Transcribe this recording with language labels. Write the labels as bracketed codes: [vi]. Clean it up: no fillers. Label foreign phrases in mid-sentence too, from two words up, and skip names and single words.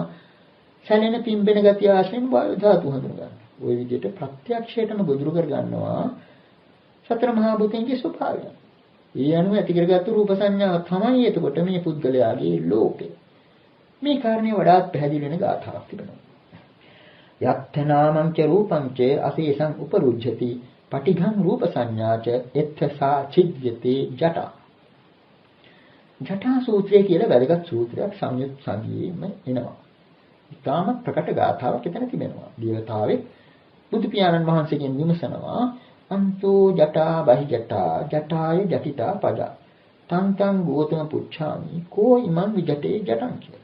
[si] සැලෙන පිම්බෙන ගති ආශයෙන් වායු ධාතු හඳුනා ගන්නවා. ওই විදිහට ප්‍රත්‍යක්ෂයටම ගොදුරු කර ගන්නවා සතර මහා භූතයන්ගේ ස්වභාවය. ඒ අනුව ඇති කරගත්තු රූප සංඥාව තමයි එතකොට මේ පුද්ගලයාගේ ලෝකය. මේ කාරණේ වඩාත් පැහැදිලි වෙන ගාථාවක් තිබෙනවා. [pi] යත්තනාමං ච රූපං ච අසේසං උපරුජ්ජති පටිඝං රූප සංඥාච එත්ථසා චිද්යති ජටා. [si] ජටා සූත්‍රය කියලා වැදගත් සූත්‍රයක් සංයුත් සංගීතෙම එනවා. ඊටාම ප්‍රකට ගාථාවක් එතන තිබෙනවා. දේවතාවෙක් බුදු පියාණන් වහන්සේගෙන් විමසනවා [pi] අන්තෝ ජටා බහි ජටා ජටාය ජටිතා පද තං ගෝතම පුච්ඡාමි කෝ ඉමං විජටේ ජටං කියලා.